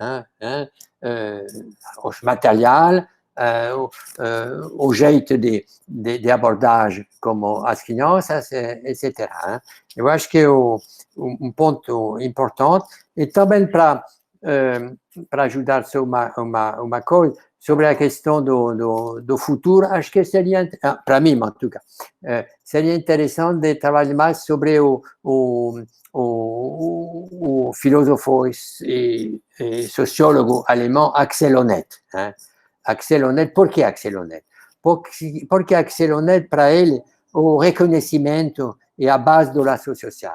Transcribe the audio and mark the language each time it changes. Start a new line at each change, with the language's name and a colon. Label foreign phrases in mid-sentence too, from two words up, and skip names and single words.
Portuguese: Os materiais, o jeito de abordagem como as crianças, etc. Eu acho que é um ponto importante. E também para ajudar sobre uma coisa, sobre a questão do futuro, acho que seria, para mim,
French: em tout cas,
Portuguese: seria interessante de trabalhar mais sobre o filósofo e sociólogo alemão Axel Honneth. Axel Honneth, por que Axel Honneth? Porque Axel Honneth, para ele, o reconhecimento é a base do laço social.